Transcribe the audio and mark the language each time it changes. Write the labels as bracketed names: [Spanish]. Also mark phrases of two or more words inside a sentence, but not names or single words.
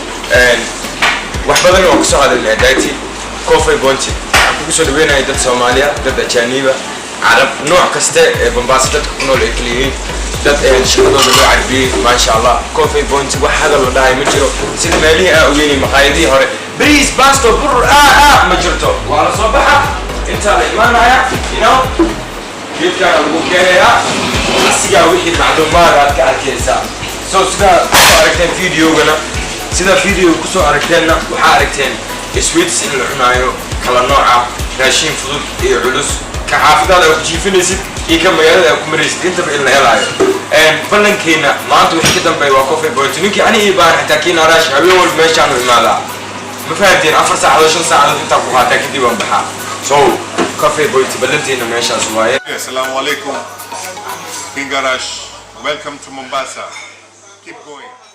[Somali] Een, wax badan waan ku soo hadalnay, Daddy. Coffee Point, waxaan kugu soo dhaweynahay dad Soomaaliya, dad ajaaniba, Carab, nooc kaste ee Mombasa dadka ku nool ay kala yihiin. Dad, een, shaqadooda loo carbiyey, [Arabic] maasha Allah. [Somali] Coffee Point, wax hadal la dhahay ma jiro. Sida meelihii aan ogeynay, maqaayadihii hore. Bariis, baasto, bur, ah, ah, ma jirto. Waa la soo baxa, intaa la imaanaya, [English] you know. [Somali] Geedkaan lagu keenayaa, asigaa wixii macluumaad aad ka arkaysaa. So, sidaa ku soo aragteen videogana, sidaa video ku soo aragteenna, waxaa aragteen sweets in la cunaayo, kala nooca, raashin fudud iyo culus. Ka xaafadaada aad ku jiifinaysid iyo ka magaalada aad ku maraysid, intaba in la helaayo. Een, ballankeenna maanta wixii ka dambeeya waa Coffee Point. Ninkii ani ii baahan xitaa kii naaraash habeen walba meeshaan u imaadaa. Ma fahanteen? Afar saacadood, shan saacadood intaan ku qaataa, kadib waan baxaa. So, Coffee Point, ballanteenna meeshaas waaye. [Arabic] Assalamu alaikum. [English] King Arash, welcome to Mombasa. Keep going.